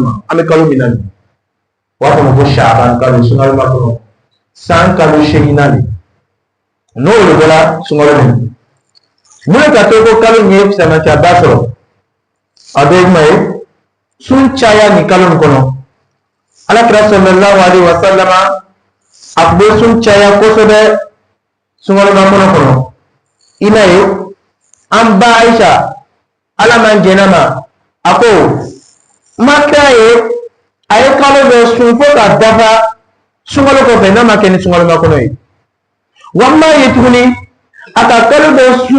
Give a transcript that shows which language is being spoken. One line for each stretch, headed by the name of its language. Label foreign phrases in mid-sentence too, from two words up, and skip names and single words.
Bambara: ma an bɛ kalo min na nin o b'a fɔ ko Shaaban kalo sunkalo makɔnɔ san kalo 8 nan n'o de bɔra sunkalo min mun ka to ko kalo in ye fisamancɛya ba sɔrɔ a bɛ kuma ye sun caya ni kalo in kɔnɔ alakira
Arabic: صلى الله عليه وسلم
Bambara: a tun bɛ sun caya kosɛbɛ sunkalo makɔnɔ kɔnɔ i n'a ye an ba Aisha ala man jɛnna ma a ko ma kira ye a ye kalo dɔ sun fo ka dafa sunkalo kɔfɛ n'a ma kɛ ni sunkalo makɔnɔ ye wa n b'a ye tuguni a ka kalo dɔ